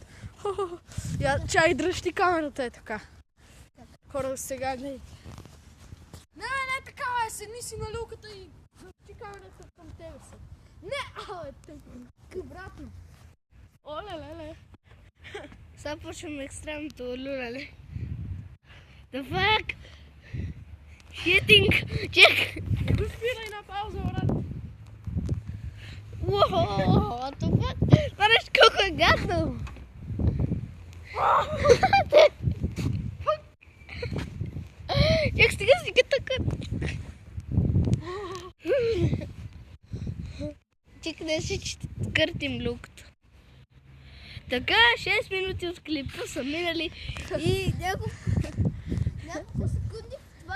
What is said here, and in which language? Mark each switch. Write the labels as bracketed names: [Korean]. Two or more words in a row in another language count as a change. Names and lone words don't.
[Bulgarian] Чай, дръж ти камерата е така. Хора, сега гледай. Не, така е, седни си на люката и ти камерата към тебе са. Не, тъй, обратно. Оле. Сега почваме екстремното люляле. [English] The fuck? Shitting! [Bulgarian] Чек! Спирай на пауза, брат. Уоу, [English] what the fuck? [Bulgarian] Знаеш колко е гадно! Чек, стига тук! Чек, не си, че къртим люката. Така, 6 минути от клипа са минали и няколко секунди в това.